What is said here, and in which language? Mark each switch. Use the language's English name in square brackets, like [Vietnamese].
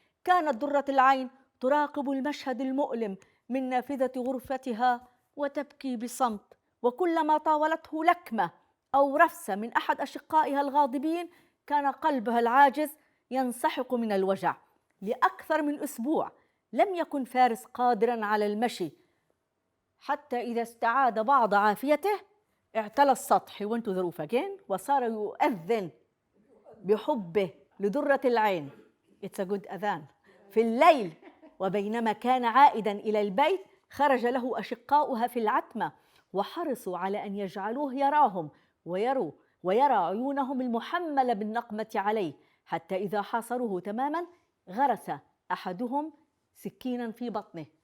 [Arabic] كانت درة العين تراقب المشهد المؤلم من نافذة غرفتها وتبكي بصمت، وكلما طاولته لكمة أو رفسة من أحد أشقائها الغاضبين كان قلبها العاجز ينسحق من الوجع. لأكثر من أسبوع لم يكن فارس قادرا على المشي، حتى إذا استعاد بعض عافيته اعتلى السطح [English] went to the roof again [Arabic] وصار يؤذن بحبه لدرة العين. [English] It's a good [Arabic] أذان في الليل. وبينما كان عائدا إلى البيت خرج له أشقاؤها في العتمة وحرصوا على أن يجعلوه يراهم ويرى عيونهم المحملة بالنقمة عليه، حتى إذا حاصروه تماما غرس أحدهم سكينا في بطنه.